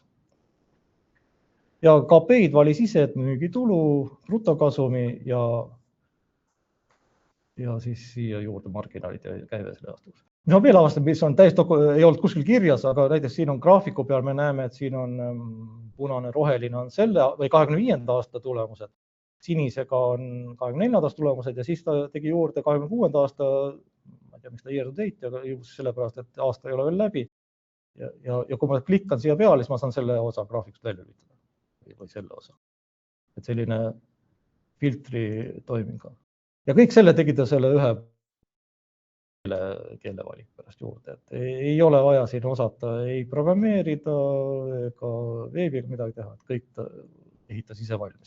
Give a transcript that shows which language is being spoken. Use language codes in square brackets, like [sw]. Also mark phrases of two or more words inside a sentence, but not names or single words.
[et] Ja KP-d valis ise, et müügitulu, brutokasumi ja siis siia juurde marginaalid ja käive selle aastas. Mis ma veel avastan, mis on täiesti ei olnud kuskil kirjas, aga näiteks siin on graafiku peal, me näeme, et siin on punane roheline on selle või 25. aasta tulemused, sinisega on 24. aasta tulemused ja siis ta tegi juurde 26. aasta, ma ei tea, miks ta [en] year to date, [et] aga just sellepärast, et aasta ei ole veel läbi. Ja kui ma klikkan siia peale, siis ma saan selle osa graafikust välja lülitada või selle osa. Et selline filtri toiming on. Ja kõik selle tegi ta selle ühe keele valik pärast juurde, et ei ole vaja siin osata ei programmeerida ega veebiga midagi teha, et kõik ta ehitas ise valmis.